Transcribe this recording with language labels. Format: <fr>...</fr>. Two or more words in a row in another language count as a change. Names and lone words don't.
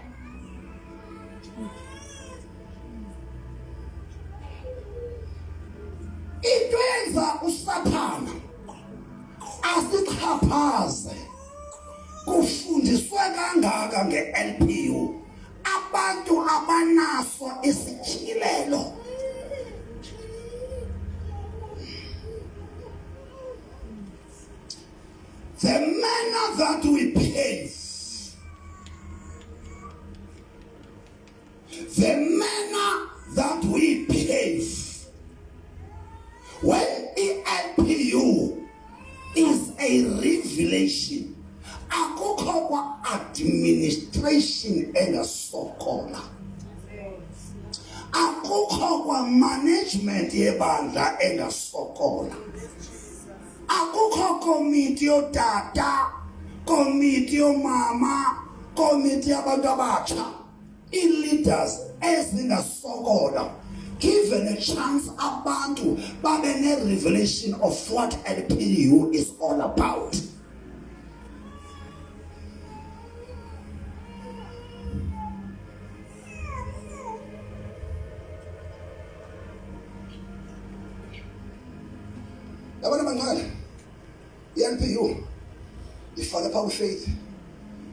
<xh>into yenza uSathana asixhaphaze. Kufundiswe kangaka nge-NPU, abantu abanaso isityhilelo.</xh> <en>The manner that we behave, the manner that we behave, when NPU is a revelation,</en> <xh>akukho kwa administration engasokola, akukho kwa management yebandla engasokola, akukho committee yotata, committee yomama, committee yabantu abatsha, i-leaders ezingasokola.</xh> <en>Given a chance</en> <xh>abantu babe</xh> <en>ne-revelation of what NPU is all about.</en> <xh>Yabona bangcwele, i-NPU ifake phaa faith.</xh>